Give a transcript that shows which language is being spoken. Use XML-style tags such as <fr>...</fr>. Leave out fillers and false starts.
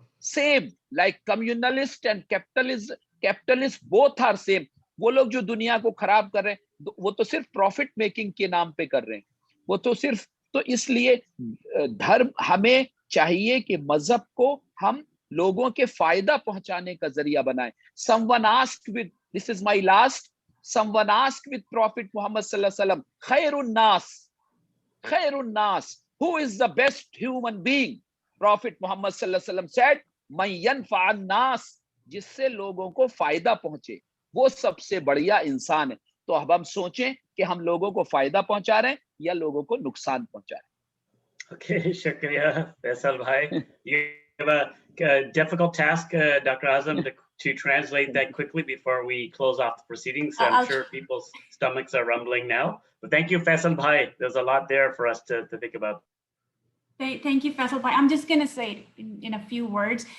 <en>Same like communalist and capitalist both are same.</en> <hi>वो लोग जो दुनिया को खराब कर रहे हैं वो तो सिर्फ प्रॉफिट मेकिंग के नाम पे कर रहे हैं, वो तो सिर्फ। तो इसलिए धर्म, हमें चाहिए कि मजहब को हम लोगों के फायदा पहुंचाने का जरिया बनाएं।</hi> <en>Someone asked with, this is my last, someone asked with Prophet Muhammad sallallahu alaihi wasallam,</en> <ar>khairun nas,</ar> <en>who is the best human being?</en> <hi>Prophet Muhammad sallallahu alaihi wasallam said,</hi> <ar>man yanfa'an nas,</ar> <hi>जिससे लोगों को फायदा पहुंचे वो सबसे बढ़िया इंसान है। तो अब हम सोचें कि हम लोगों को फायदा पहुंचा रहे हैं या लोगों को नुकसान पहुंचा रहे हैं।</hi> <en>Okay,</en> <hi>शुक्रिया फैसल भाई।</hi> <en>You have a difficult task, Dr. Azam, to translate that quickly before we close off the proceedings. I'm sure people's stomachs are rumbling now. But thank you, Faisal bhai. There's a lot there for us to think about. Thank you, Faisal bhai. I'm just going to say it in a few words.</en>